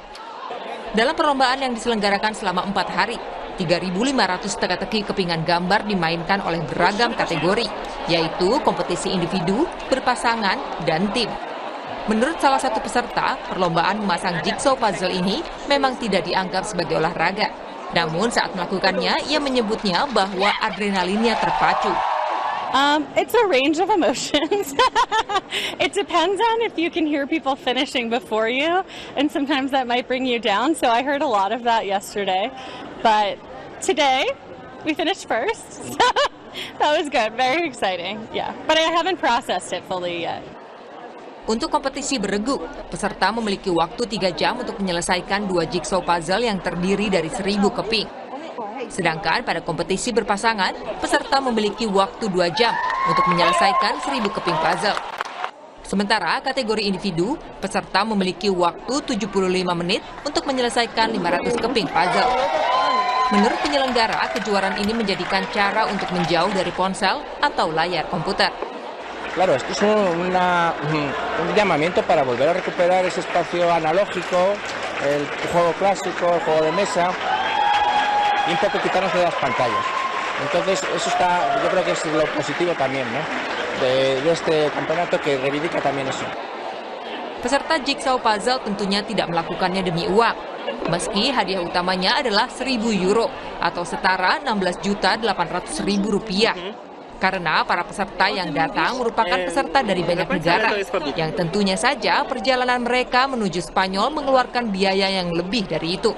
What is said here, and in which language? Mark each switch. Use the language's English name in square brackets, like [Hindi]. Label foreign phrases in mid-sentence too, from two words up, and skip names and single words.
[Indonesian] Dalam perlombaan yang diselenggarakan selama 4 hari, 3.500 teka-teki kepingan gambar dimainkan oleh beragam kategori, yaitu kompetisi individu, berpasangan, dan tim. Menurut salah satu peserta, perlombaan memasang [English] jigsaw puzzle [Indonesian] ini memang tidak dianggap sebagai olahraga. Namun saat melakukannya, ia menyebutnya bahwa adrenalinnya terpacu. [English] It's a range of emotions. It depends on if you can hear people finishing before you, and sometimes that might bring you down. So I heard a lot of that yesterday, but today we finished first. So that was good, very exciting. Yeah, but I haven't processed it fully yet. [Indonesian] Untuk kompetisi beregu, peserta memiliki waktu 3 jam untuk menyelesaikan 2 [English] jigsaw puzzle [Indonesian] yang terdiri dari 1.000 keping. Sedangkan pada kompetisi berpasangan, peserta memiliki waktu 2 jam untuk menyelesaikan 1.000 keping puzzle. Sementara kategori individu, peserta memiliki waktu 75 menit untuk menyelesaikan 500 keping puzzle. Menurut penyelenggara, kejuaraan ini menjadikan cara untuk menjauh dari ponsel atau layar komputer. [Spanish] Claro, esto es un llamamiento para volver a recuperar ese espacio analógico, el juego clásico, el juego de mesa, y un poco quitarnos de las pantallas. Entonces, eso está, yo creo que es lo positivo también, ¿no? De este campeonato que reivindica también eso. [Indonesian] Peserta jigsaw puzzle tentunya tidak melakukannya demi uang, meski hadiah utamanya adalah 1.000 euro atau setara 16.800.000 rupiah. Karena para peserta yang datang merupakan peserta dari banyak negara, yang tentunya saja perjalanan mereka menuju Spanyol mengeluarkan biaya yang lebih dari itu.